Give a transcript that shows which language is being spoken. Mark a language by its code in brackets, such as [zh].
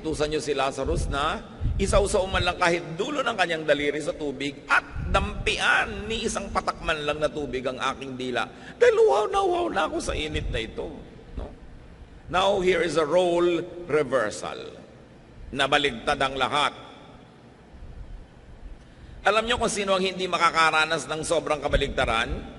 [tl] Utusan niyo si Lazarus na isausaw man lang kahit dulo ng kanyang daliri sa tubig at dampian ni isang patakman lang na tubig ang aking dila. Dahil wow na ako sa init na ito. No? [en] Now, here is a role reversal. [tl] Nabaligtad ang lahat. Alam niyo kung sino ang hindi makakaranas ng sobrang kabaligtaran?